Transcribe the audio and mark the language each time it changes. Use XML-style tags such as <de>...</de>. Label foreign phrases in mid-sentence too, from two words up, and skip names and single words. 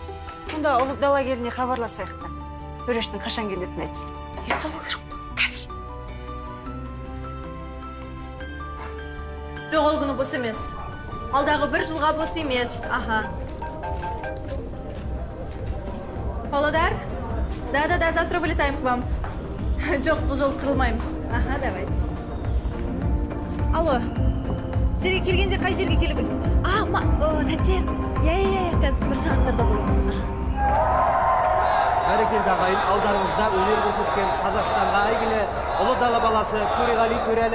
<kk>Онда ұлы дала келіне хабарласайық та. Төрештің қашан келетінін айтсын. Ет салу керек па? Қазір. Жоқ, ол күні бос емес. Алдағы 1 жылға бос емес. Аха. Павлодар?</kk> <ru>Да, завтра вылетаем к вам.</ru> <kk>Жоқ, бұл жол қырылмаймыз.</kk> <ru>Аха, давайте. Алло.</ru> <kk>Сіздерге келгенде қай жерге келуге? Тәте. Я, қазір 1 сағаттарда боламыз. Бәрекелді ағайын, алдарыңызда өнер көрсеткен Қазақстанға әйгілі ұлы дала баласы Төреғали Төрәлі.</kk>